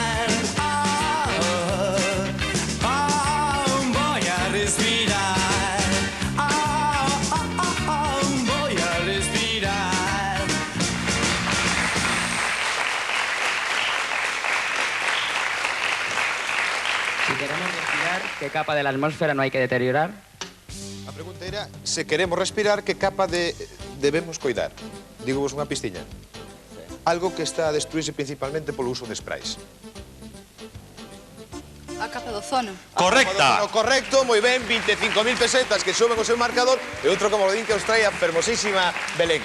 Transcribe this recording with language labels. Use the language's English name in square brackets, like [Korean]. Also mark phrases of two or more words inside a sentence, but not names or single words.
[Spanish] Voy a respirar. Voy a respirar. Si queremos respirar, ¿qué capa de la atmósfera no hay que deteriorar? [Galician] A pregunta era, se queremos respirar, que capa debemos coidar? Digo vos unha pistiña. Algo que está a destruirse principalmente polo uso de sprays. A capa do ozono. Correcta. Correcto, moi ben, 25.000 pesetas que suben o seu marcador e outro comodín que os trae a fermosísima Belén.